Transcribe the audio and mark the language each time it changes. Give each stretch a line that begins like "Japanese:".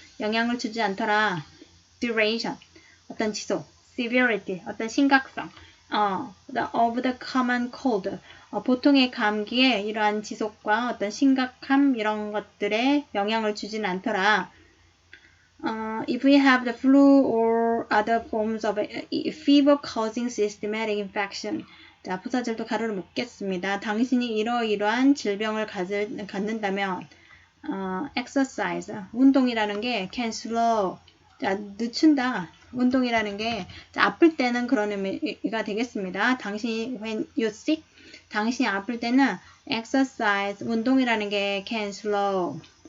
Korean: 영향을 주지 않더라. duration, 어떤 지속, severity, 어떤 심각성,
English: of the common cold,
Korean: 보통의 감기에 이러한 지속과 어떤 심각함 이런 것들에 영향을 주진 않더라.
English: If we have the flu or other forms of fever causing systematic infection.
Korean: 자, 부사절도 가로를 묶겠습니다. 당신이 이러이러한 질병을 갖는다면 exercise, 운동이라는 게
English: can slow,
Korean: 자, 늦춘다. 운동이라는 게 자, 아플 때는 그런 의미가 되겠습니다. 당신이
English: when you sick,
Korean: 당신이 아플 때는 exercise, 운동이라는 게
English: can slow.